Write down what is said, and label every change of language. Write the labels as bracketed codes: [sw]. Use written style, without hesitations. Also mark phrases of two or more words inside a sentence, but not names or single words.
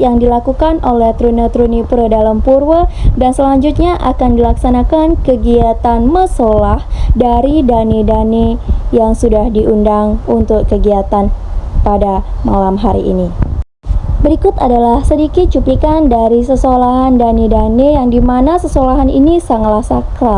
[id] yang dilakukan oleh truna-truni Pura Dalam Purwo, dan selanjutnya akan dilaksanakan kegiatan mesolah dari dani-dani yang sudah diundang untuk kegiatan pada malam hari ini. Berikut adalah sedikit cuplikan dari sesolahan dani-dani yang dimana sesolahan ini sangatlah sakral.